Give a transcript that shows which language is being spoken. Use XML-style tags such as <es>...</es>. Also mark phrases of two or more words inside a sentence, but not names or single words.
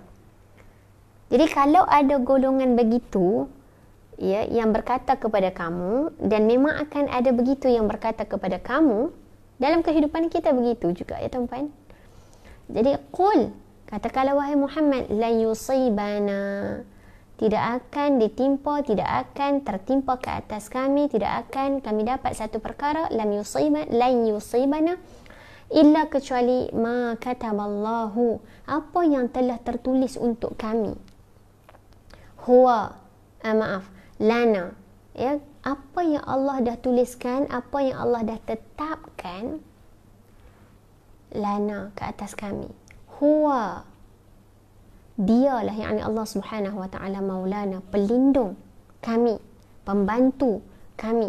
<ms>Jadi kalau ada golongan begitu, ya, yang berkata kepada kamu, dan memang akan ada begitu yang berkata kepada kamu, dalam kehidupan kita begitu juga, ya tuan-puan. Jadi qul, katakanlah wahai Muhammad,</ms> <ar>لا يصيبنا,</ar> <ms>tidak akan ditimpa, tidak akan tertimpa ke atas kami, tidak akan kami dapat satu perkara,</ms> <ar>لن يصيبنا إلا, kecuali ما كتب الله,</ar> <ms>apa yang telah tertulis untuk kami. Huwa, lana, ya, apa yang Allah dah tuliskan, apa yang Allah dah tetapkan, lana, ke atas kami. Huwa, dialah, yakni</ms> <ar>الله سبحانه وتعالى,</ar> <ms>maulana, pelindung kami, pembantu kami.</ms>